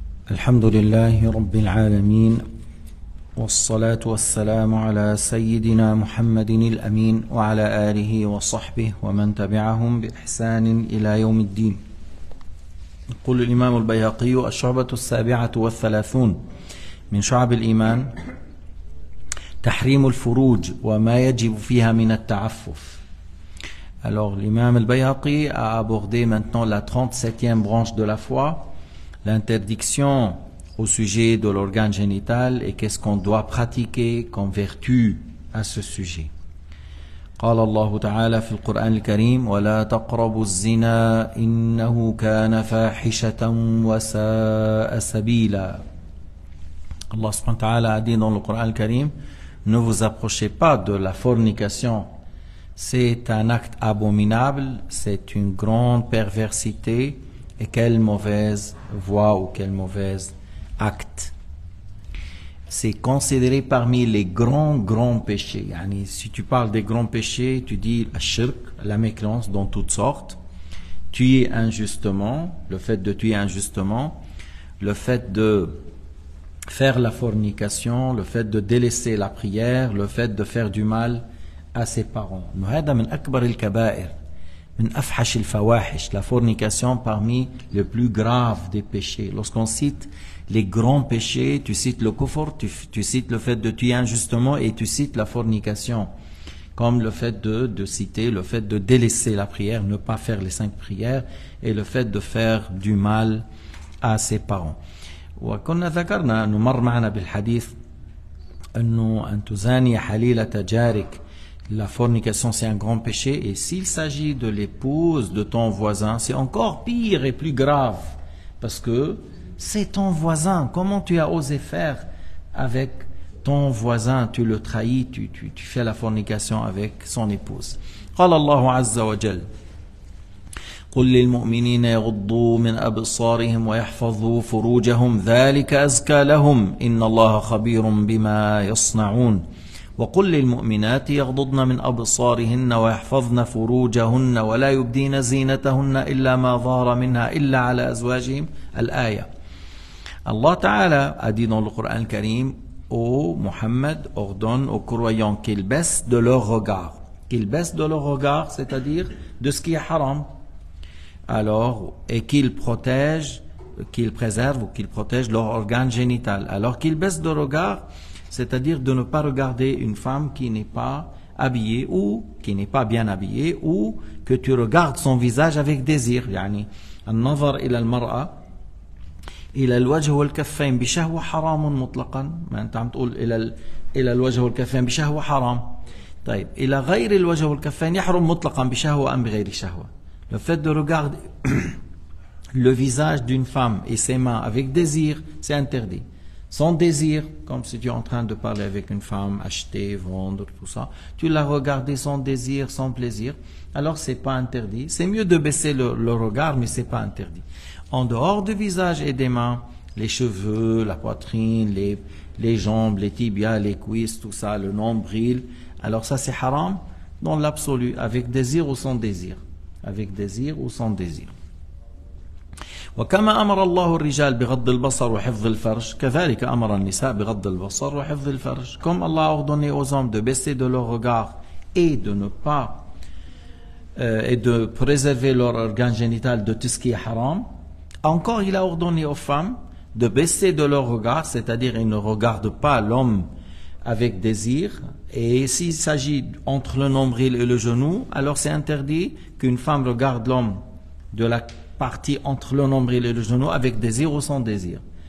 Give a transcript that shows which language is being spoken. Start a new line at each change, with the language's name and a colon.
Arabic: الحمد لله رب العالمين والصلاة والسلام على سيدنا محمد الأمين وعلى آله وصحبه ومن تبعهم بإحسان إلى يوم الدين. يقول الإمام البيهقي: الشعبة 37 من شعب الإيمان تحريم الفروج وما يجب فيها من التعفف.
French: Alors l'imam al-Bayhaqi a abordé maintenant la 37e branche de la foi, l'interdiction au sujet de l'organe génital et qu'est-ce qu'on doit pratiquer comme vertu à ce sujet.
Arabic: قال الله تعالى في القرآن الكريم: ولا تقربوا الزنا إنه كان فاحشة وساء سبيلا.
French: Allah subhanahu wa ta'ala a dit dans le Coran al-Karim: ne vous approchez pas de la fornication. C'est un acte abominable, c'est une grande perversité, et quelle mauvaise voie ou quel mauvais acte. C'est considéré parmi les grands péchés. Yani, si tu parles des grands péchés, tu dis la shirk, la mécréance dans toutes sortes, tuer injustement, le fait de tuer injustement, le fait de faire la fornication, le fait de délaisser la prière, le fait de faire du mal à ses parents.
Arabic: هذا من أكبر الكبائر من أفحش الفواحش.
French: La fornication parmi les plus graves des péchés. Lorsqu'on cite les grands péchés, tu cites le kufr, tu cites le fait de tuer injustement et tu cites la fornication. Comme le fait de citer le fait de délaisser la prière, ne pas faire les 5 prières, et le fait de faire du mal à ses parents.
Arabic: وكنا ذكرنا أنه مر معنا بالحديث أنه أن تزاني حليلة جارك.
French: La fornication, c'est un grand péché, et s'il s'agit de l'épouse de ton voisin, c'est encore pire et plus grave, parce que c'est ton voisin. Comment tu as osé faire avec ton voisin? Tu le trahis, tu fais la fornication avec son épouse.
Arabic: قال الله عز وجل: قل للمؤمنين يغضوا من أبصارهم ويحفظوا فروجهم ذلك أزكى لهم إن الله خبير بما يصنعون وقل للمؤمنات يغضضن من أبصارهن ويحفظن فروجهن ولا يبدين زينتهن إلا ما ظهر منها إلا على أزواجهم. الآية.
French: Allah Ta'ala a dit dans le Coran Karim: ô Muhammad, ordonne aux croyants qu'ils baissent de leur regard. Qu'ils baissent de leur regard, c'est-à-dire de ce qui est haram. Alors, et qu'ils protègent, qu'ils préservent ou qu'ils protègent leur organe génital. Alors qu'ils baissent de regard, c'est-à-dire de ne pas regarder une femme qui n'est pas habillée ou qui n'est pas bien habillée, ou que tu regardes son visage avec désir.
Arabic: يعني النظر إلى المرأة إلى الوجه والكفين بشهوة حرام مطلقا. ما أنت عم تقول إلى الوجه والكفين بشهوة حرام. طيب إلى غير الوجه والكفين يحرم مطلقا بشهوة أم بغير شهوة.
French: Le fait de regarder le visage d'une femme et ses mains avec désir, c'est interdit. Sans désir, comme si tu es en train de parler avec une femme, acheter, vendre, tout ça, tu l'as regardé sans désir, sans plaisir, alors c'est pas interdit. C'est mieux de baisser le regard, mais c'est pas interdit. En dehors du visage et des mains, les cheveux, la poitrine, les jambes, les tibias, les cuisses, tout ça, le nombril, alors ça c'est haram dans l'absolu, avec désir ou sans désir. Avec désir ou sans désir.
Arabic: وكما أمر الله الرجال بغض البصر وحفظ الفرج كذلك أمر النساء بغض البصر وحفظ الفرج.
French: Comme Allah a ordonné aux hommes de baisser de leur regard et de ne pas et de préserver leur organe génital de tout ce qui est haram, encore il a ordonné aux femmes de baisser de leur regard, c'est-à-dire ils ne regardent pas l'homme avec désir, et s'il s'agit entre le nombril et le genou, alors c'est interdit qu'une femme regarde l'homme de la partie entre le nombril et le genou avec désir ou sans désir.